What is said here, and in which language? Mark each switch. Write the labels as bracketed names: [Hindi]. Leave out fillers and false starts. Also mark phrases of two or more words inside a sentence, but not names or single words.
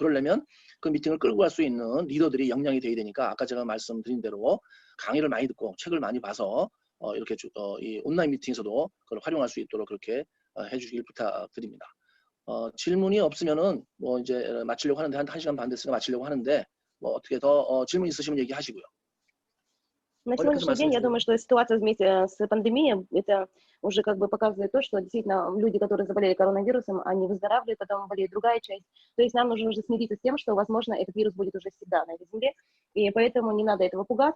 [Korean] 그러려면 그 미팅을 끌고 갈 수 있는 리더들이 역량이 돼야 되니까 아까 제가 말씀드린 대로 강의를 많이 듣고 책을 많이 봐서 이렇게 이 온라인 미팅에서도 그걸 활용할 수 있도록 그렇게 해주시길 부탁드립니다. 질문이 없으면은 뭐 이제 마치려고 하는데 한 1시간 반 됐으니까 마치려고 하는데 뭐 어떻게 더 질문 있으시면 얘기하시고요. [Russian] На сегодняшний день, я думаю, что ситуация вместе с пандемией, это уже как бы показывает то, что действительно люди, которые заболели коронавирусом, они выздоравливают, потом болеет другая часть. То есть нам нужно уже смириться с тем, что, возможно, этот вирус будет уже всегда на этой земле, и поэтому не надо этого пугаться.